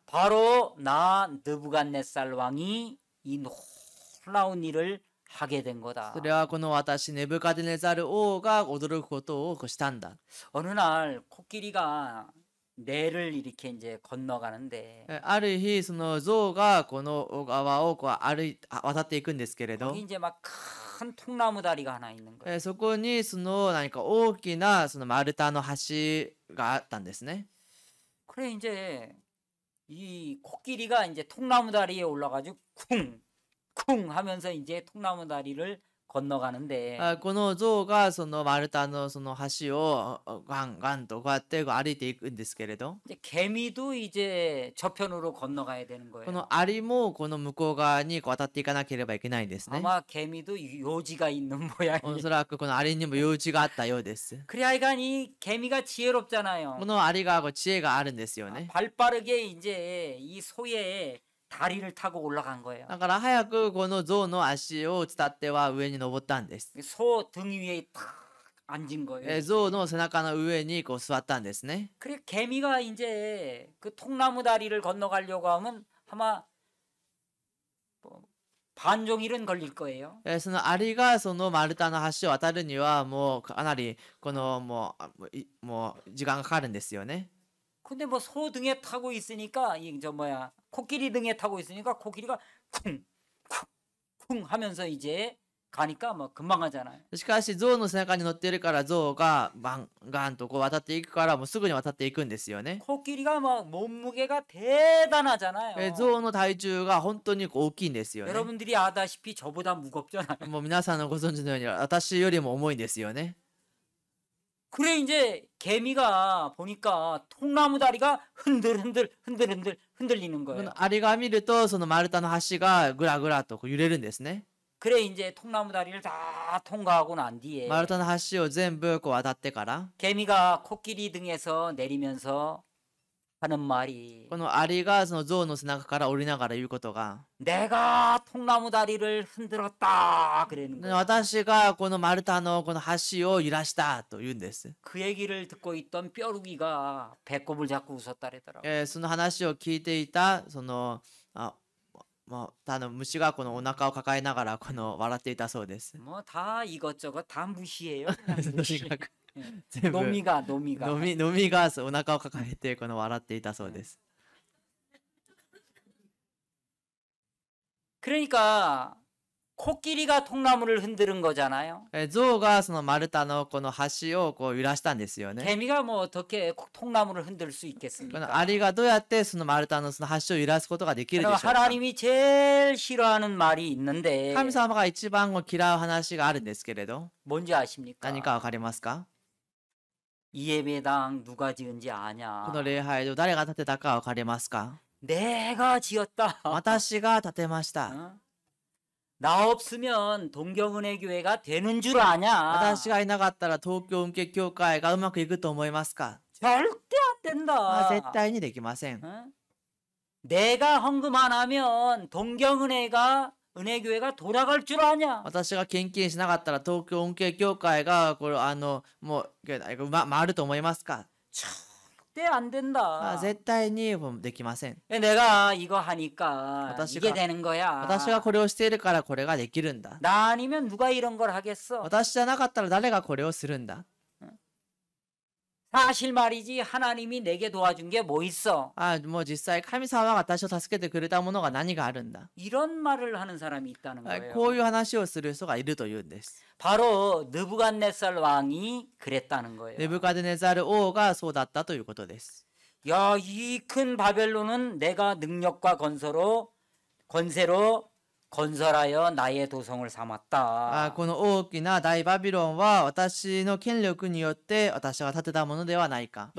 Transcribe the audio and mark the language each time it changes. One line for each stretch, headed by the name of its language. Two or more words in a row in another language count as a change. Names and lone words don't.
Korean: 바로 나 느부갓네살 왕이 이 놀라운 일을 하게 된 거다.
Japanese: それはこの私ネブカデネザル王が驚くことをしたんだ。
Korean: 어느 날 코끼리가 내를 이렇게 이제 건너가는데
Japanese: ある日その象がこの小川を渡っていくんですけれど、
Korean: 거기 이제 막 큰 통나무 다리가 하나 있는 거예요.
Japanese: そこにその何か大きなその丸太の橋があったんですね。
Korean: 그래 이제 이 코끼리가 이제 통나무 다리에 올라가지고 쿵쿵 하면서 이제 통나무 다리를 건너가는데
Japanese: この象がその丸太のその橋をガンガンとこうやって歩いていくんですけれど、
Korean: 이제 개미도 이제 저편으로 건너가야 되는
Japanese: こ
Korean: 거예요.
Japanese: のアリもこの向こう側に渡っていかなければいけないんですね。
Korean: 아마 개미도 요지가 있는 모양이에요.
Japanese: おそらくこのアリにも用事があったようです。
Korean: 그래 하여간 이 개미가 지혜롭잖아요.
Japanese: このアリが知恵があるんですよね。
Korean: 발 빠르게 이제 이 소의 다리를 타고 올라간 거예요.
Japanese: だから早くこの象の足を伝っては上に登ったんです。
Korean: 소 등 위에 탁 앉은 거예요.
Japanese: 象の背中の上にこう座ったんですね。
Korean: 그래 개미가 이제 그 통나무 다리를 건너가려고 하면 아마 뭐 반종일은 걸릴 거예요.
Japanese: そのアリがその丸太の橋を渡るにはもうかなりこのもう時間がかかるんですよね。
Korean: 근데 뭐 소 등에 타고 있으니까 이 저 뭐야 코끼리 등에 타고 있으니까 코끼리가 쿵쿵쿵 하면서 이제 가니까 뭐 금방 하잖아요.
Japanese: しかし象の背中に乗っているから象がバンガンとこう渡っていくからもうすぐに渡っていくんですよね。
Korean: 코끼리가 막 몸무게가 대단하잖아요.
Japanese: 象の体重が本当にこう大きいんですよね。
Korean: 여러분들이 아다시피 저보다 무겁잖아요.
Japanese: もう皆さんのご存知のように私よりも重いんですよね。
Korean: 그래 이제 개미가 보니까 통나무 다리가 흔들리는
Japanese: こ
Korean: 거예요.
Japanese: のアリが見るとその丸太の橋がぐらぐらとこう揺れるんですね。
Korean: 그래 이제 통나무 다리를 다 통과하고 난 뒤에
Japanese: 丸太の橋を全部こう渡ってから
Korean: 개미가 코끼리 등에서 내리면서 하는 말이
Japanese: このアリがその象の背中から降りながら言うことが、
Korean: 내가 통나무 다리를 흔들었다 그러는
Japanese: で
Korean: 거예요.
Japanese: 私がこの丸太のこの橋を揺らしたと言うんです。
Korean: 그 얘기를 듣고 있던 뾰루기가 배꼽을 잡고 웃었다래더라고.
Japanese: その話を聞いていたその虫がこのお腹を抱えながらこの笑っていたそうです。
Korean: 뭐 다 이것저것 다 무시해요.
Japanese: とにかく全部
Korean: 노미가
Japanese: 飲みがお腹を抱えてこの笑っていたそうです。
Korean: 그러니까 코끼리가 통나무를 흔드는 거잖아요.
Japanese: 象がその丸太のこの橋をこう揺らしたんですよね。
Korean: 개미가 뭐 어떻게 통나무를 흔들 수
Japanese: この
Korean: 있겠습니까?
Japanese: アリがどうやってその丸太のその橋を揺らすことができるで
Korean: 그러니까
Japanese: しょうか。
Korean: 하나님이 제일 싫어하는 말이 있는데
Japanese: 神様が一番嫌う話があるんですけれど、
Korean: 뭔지 아십니까?
Japanese: 何かわかりますか？
Korean: 이 예배당 누가 지은지
Japanese: こ
Korean: 아냐?
Japanese: の礼拝を誰が建てたかわかりますか？
Korean: 내가 지었다.
Japanese: 私が建てました。
Korean: 어? 나 없으면 동경은혜교회가 되는 줄 아냐?
Japanese: 私がいなかったら東京運慶教会がうまくいくと思いますか？
Korean: 절대 안 된다.
Japanese: 絶対にできません。
Korean: 어? 내가 헌금 안 하면 동경은혜가 은혜교회가 돌아갈 줄 아냐?
Japanese: 私が献金しなかったら東京運慶教会がこれもう回ると思いますか？
Korean: 절대 안 된다.
Japanese: 絶対にできません。
Korean: 내가 이거 하니까 이게 되는 거야.
Japanese: 私がこれをしているからこれができるんだ。
Korean: 나 아니면 누가 이런 걸 하겠어?
Japanese: 私じゃなかったら誰がこれをするんだ。
Korean: 사실 말이지 하나님이 내게 도와준 게 뭐 있어?
Japanese: もう実際神様が私を助けてくれたものが何があるんだ。
Korean: 이런 말을 하는 사람이 있다는 거예요.
Japanese: こういう話をする人がいるというんです。
Korean: 바로 느부갓네살 왕이 그랬다는 거예요.
Japanese: ネブカデネザル王がそうだったということです。
Korean: 야, 이 큰 바벨론은 내가 능력과 권세로 건설하여 나의 도성을 삼았다.
Japanese: この大きな大バビロンは私の権力によって私が建てたものではないか。